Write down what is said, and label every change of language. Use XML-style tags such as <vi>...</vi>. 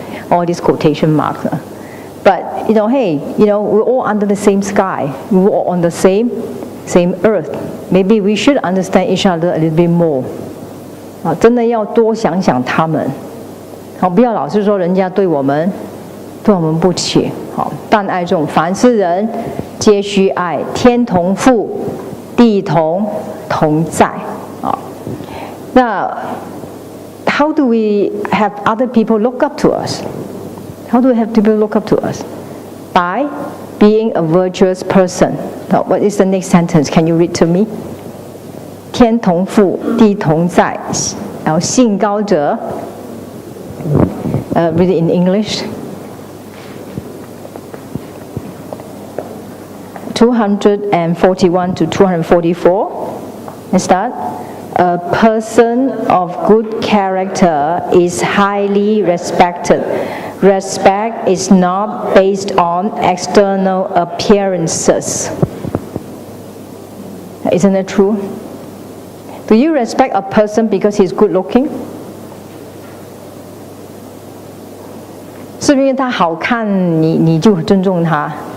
<en>All these quotation marks. But hey, we're all under the same sky. We're all on the same earth. Maybe we should understand each other a little bit more.</en> <zh>真的要多想想他们。不要老是说人家对我们不起。但爱众，凡是人皆须爱，天同覆，地同在。</zh> <en>那how do we have other people look up to us? How do we have people look up to us? By being a virtuous person. Now, what is the next sentence? Can you read to me?</en> <zh>天同覆，地同在，然后信高者。</zh> <en>Read it in English. 241 to 244. Let's start. A person of good character is highly respected. Respect is not based on external appearances. Isn't it true? Do you respect a person because he's good looking?</en> <zh>是不是因为他好看，你就尊重他？</zh>